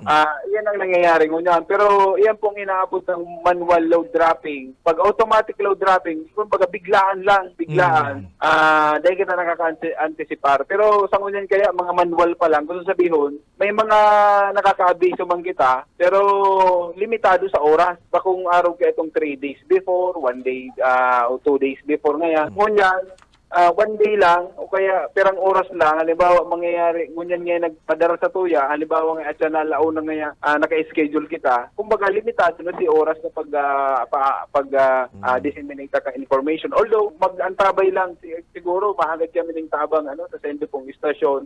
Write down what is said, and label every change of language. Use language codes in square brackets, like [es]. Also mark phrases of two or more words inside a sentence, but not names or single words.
[tl] Yan ang nangyayari ngunyan. Pero yan pong inaabot ng [en] manual load dropping. [tl] Pag [en] automatic load dropping, [tl] kung baga biglaan, dahil kita nakaka-anticipar. Pero sa ngunyan kaya, mga manual pa lang, kung sabihin, may mga nakaka-abiso man kita, pero limitado sa oras. Kung araw ka itong 3 days before, 1 day o 2 days before ngayon. Ngunyan, 1 day lang o kaya perang oras lang, halimbawa mangyayari ngunyan ngayon nagpadara sa tuya, halimbawa nga at na launa ngayon naka-schedule kita, kumbaga limitado na si oras na disseminate ka information. Although mag-antabay lang siguro mahagad kami ng tabang sa sendo pong istasyon.